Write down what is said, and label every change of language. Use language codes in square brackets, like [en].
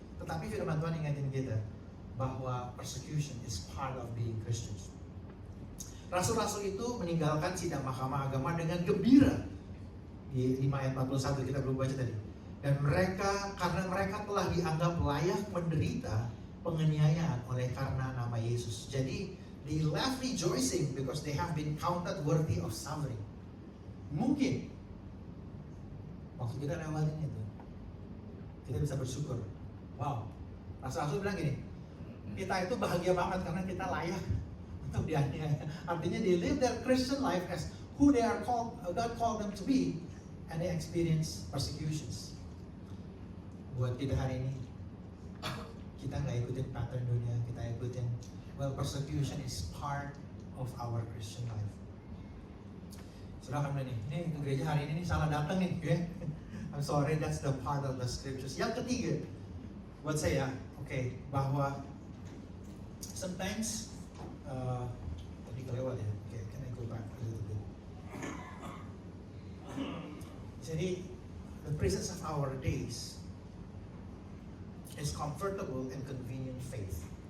[id] Tetapi firman Tuhan ingatin kita bahwa [en] persecution is part of being Christians. [id] Rasul-rasul itu meninggalkan sidang mahkamah agama dengan gembira. Di 5 ayat 41 kita belum baca tadi. Dan karena mereka telah dianggap layak menderita penganiayaan oleh karena nama Yesus. Jadi [en] they left rejoicing because they have been counted worthy of suffering. [id] Mungkin waktu kita lewatin itu, kita bisa bersyukur. Wow, Rasul-rasul bilang gini, kita itu bahagia banget karena kita layak untuk dianiaya. Artinya [en] they live their Christian life as who they are called, God called them to be, and they experience persecutions. [id] Buat kita hari ini, kita nggak ikutin pattern dunia, kita ikutin, [en] well, persecution is part of our Christian life. [id] Saudara kan ini ke gereja hari ini salah datang nih, ya. [en] I'm sorry, that's the part of the scriptures. [id] Yang ketiga, buat saya, bahwa [en] sometimes [id] tadi kelewat ya. [en] Can I go back a little bit? [id] Jadi, [en] the presence of our days is comfortable and convenient faith.